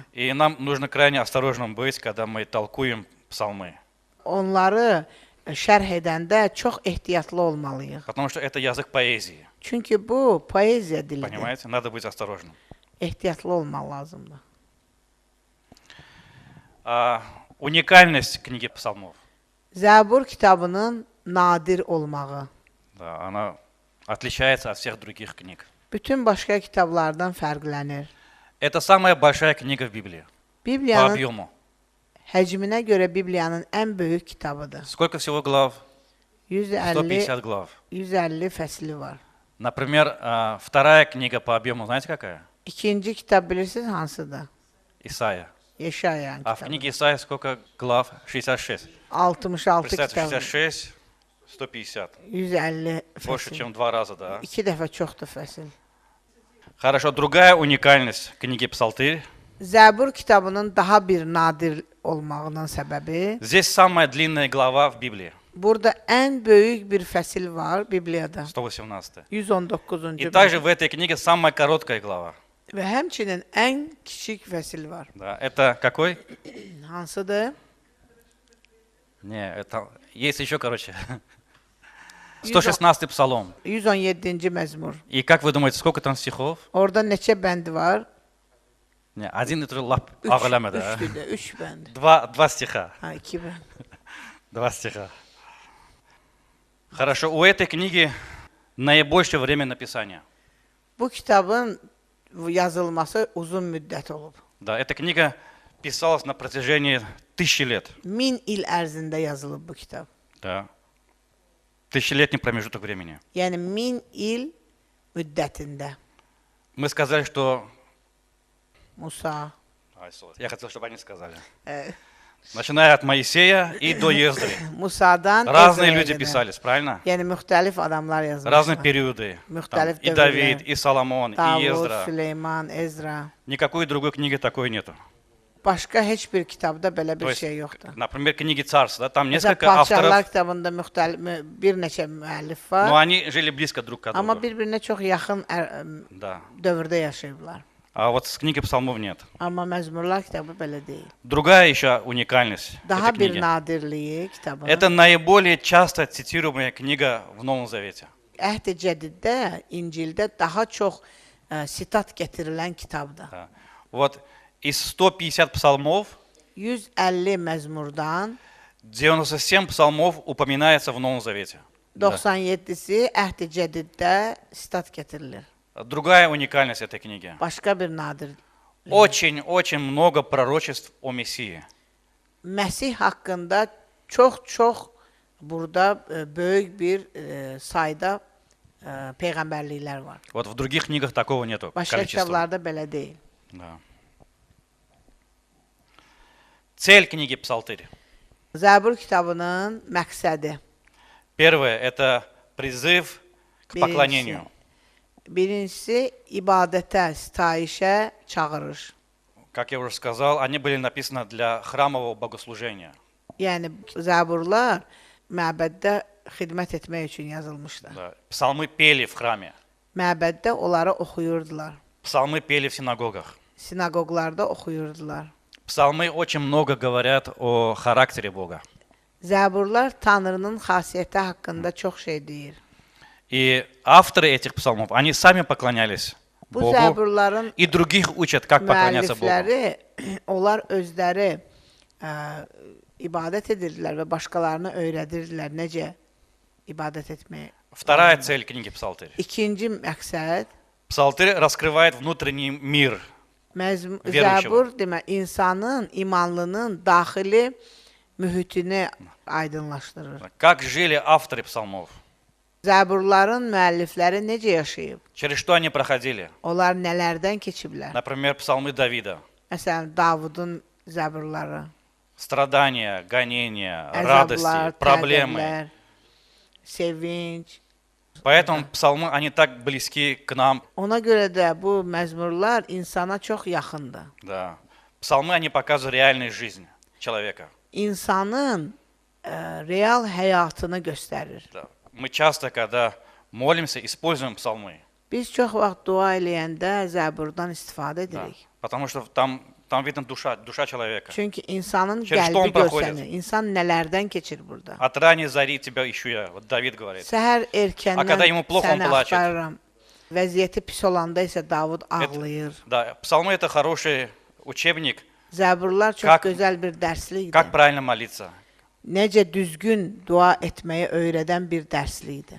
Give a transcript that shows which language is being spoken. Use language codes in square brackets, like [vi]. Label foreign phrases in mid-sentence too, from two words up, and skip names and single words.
[ru] И нам нужно крайне осторожным быть, когда мы толкуем psalmы. [az] Onları şərh edəndə çox ehtiyatlı olmalıyıq. [ru] Потому что это язык поэзии. [az] Çünki bu poeziya dilidir. [ru] Понимаете? Надо быть осторожным. [az] Ehtiyatlı olmaq lazımdır. [ru] Уникальность книги псалмов. [az] Zəbur kitabının nadir olmağı. [ru] Да, она отличается от всех других книг. [az] Bütün başqa kitablardan fərqlənir. [ru] Это самая большая книга в Библии по [az] Bibliyanın [ru] объему. [az] həcminə görə Bibliyanın ən böyük kitabıdır. [ru] Сколько всего глав? 150 150 глав. [az] 150 fəsli var. [ru] Например, вторая книга по объему, знаете какая? [az] İkinci kitab bilirsiniz hansıdır? [ru] Исаия. [az] Yeşayan [ru] А в [az] kitabı. [ru] книге Исаия сколько глав? 66. 66 Представьте, [az] kitab. 66, 150. 150 [ru] Больше, [az] fəsil. [ru] чем в 2 раза, да? [az] 2 dəfə çoxdur fəsil. [ru] Хорошо, другая уникальность книги Псалтырь. [az] Zəbur kitabının daha bir nadir olmağının səbəbi, [ru] Здесь самая длинная глава в Библии, [az] burada ən böyük bir fəsil var Bibliyada. 118. 119-cu. [ru] И также в этой книге самая короткая глава. [az] Və həmçinin ən kiçik fəsil var. [ru] Да, это какой? [az] Hansıdır? [ru] Не, это есть еще, короче. 116 псалом. [az] 117-ci məzmur. [ru] И как вы думаете, сколько там стихов? [az] Orada neçə bənd var? [ru] Не, один это лап [az] ağlama da. 3-dür də, 3 bənd. [ru] Два стиха. [az] Ha, 2 bənd. [ru] 2 стиха. Хорошо, у этой книги наибольшее время написания. [az] Bu kitabın yazılması uzun müddət olub. [ru] Да, эта книга писалась на протяжении 1000 лет. [az] 1000 il ərzində yazılıb bu kitab. [ru] Да. Тысячелетний промежуток времени. [az] Yəni 1000 il müddətində [ru] Мы сказали, что... Musa, Я хотел, чтобы они сказали. Начиная от Моисея и до Ездры. [az] Musadan [ru] Разные [az] Ezra'ya [ru] люди [az] qədər. [ru] писались, правильно? [az] Yəni müxtəlif adamlar yazmışlar. [ru] Разные периоды. [az] Müxtəlif [ru] И [az] dövrlər. [ru] Давид, и Соломон, и Davud, Ездра. [az] Süleyman, Ezra. [ru] Никакой другой книги такой нету. [az] Başqa heç bir kitabda belə [ru] То [az] bir [ru] есть, [az] şey yoxdur. [ru] например, книги Царств, да, там [az] Məsələn, [ru] несколько [az] Padşahlar [ru] авторов, [az] kitabında bir neçə müəllif [ru] но [az] var, [ru] они жили близко друг к [az] amma [ru] другу. [az] bir-birinə çox yaxın [ru] Да. [az] dövrdə yaşayıblar. [ru] А вот с книги Псалмов нет. [az] Amma Məzmurlar kitabı belə deyil. [ru] Другая еще уникальность [az] Daha [ru] этой [az] bir [ru] книги. [az] nadirliyi kitabın. [ru] Это наиболее часто цитируемая книга в Новом Завете. [az] Əhd-i Cədiddə, İncildə daha çox sitat gətirilən kitabdır. [ru] Да. Вот из 150 псалмов [az] 150 məzmurdan [ru] 97 псалмов упоминается в Новом Завете. Да. [az] 97-si Əhd-i Cədiddə sitat gətirilir. [ru] Другая уникальность этой книги. [az] Başqa bir nadir. [ru] Очень-очень много пророчеств о Мессии. [az] Məsih haqqında çox burada böyük bir sayda peyğəmbərliklər var. [ru] Вот в других книгах такого нету [az] Başqa [ru] количества. [az] kitablarda belə deyil. [ru] Да. Цель книги Псалтырь. [az] Zəbur kitabının məqsədi. [ru] Первое – это призыв к поклонению. [az] Birincisi ibadətə, sitayişə çağırır. [ru] Как я уже сказал, они были написаны для храмового богослужения. [az] Yəni zəburlar məbəddə xidmət etmək üçün yazılmışdı. [ru] Да. Псалмы пели в храме, [az] Məbəddə onları oxuyurdular. [ru] псалмы пели в синагогах. [az] Sinaqoqlarda oxuyurdular. [ru] Псалмы очень много говорят о характере Бога. [az] Zəburlar Tanrının xasiyyəti haqqında çox şey deyir. [ru] И авторы этих псалмов, они сами поклонялись [az] Bu [ru] Богу [az] zəburların [ru] и других учат, как поклоняться Богу. [az] müəllifləri, onlar özləri ibadət edirdilər və başqalarına öyrədirdilər necə ibadət etməyi. [ru] Вторая цель книги Псалтырь. [az] İkinci məqsəd [ru] Псалтырь раскрывает внутренний мир. [az] Zəbur demə insanın, imanlının daxili mühitini aydınlaşdırır. [ru] Как жили авторы псалмов, [az] Zəburların müəllifləri necə yaşayıb? [ru] через что они проходили. [az] Onlar nələrdən keçiblər? [ru] Например, псалмы Давида. [az] Məsələn, Davudun zəburları, [ru] Страдания, гонения, [az] əzablar, [ru] радости, проблемы. [az] təqiblər, sevinç. [ru] Поэтому псалмы, они так близки к нам. [az] Ona görə də bu məzmurlar insana çox yaxındır. [ru] Да. Псалмы, они показывают реальную жизнь человека. [az] İnsanın real həyatını göstərir. [ru] Да. Мы часто, когда молимся, используем псалмы. [az] Biz çox vaxt dua eləyəndə zəburdan istifadə [ru] Да. [az] edirik. [ru] Потому что там видно душа человека. [az] Çünki insanın [ru] Через что [az] qəlbi [ru] он проходит? [az] görsənir. İnsan nələrdən keçir burada? [ru] От ранней зари тебя ищу я. Вот Давид говорит. [az] Səhər [ru] A когда ему [az] erkəndən [ru] плохо, он [az] səni [ru] плачет. [az] axtarıram. Vəziyyəti pis olanda isə Davud ağlayır. [ru] Да, псалмы это хороший учебник, [az] Zəburlar çox [ru] Как- [az] gözəl bir dərslikdir. [ru] как правильно молиться. [az] Necə düzgün dua etməyi öyrədən bir dərslikdir.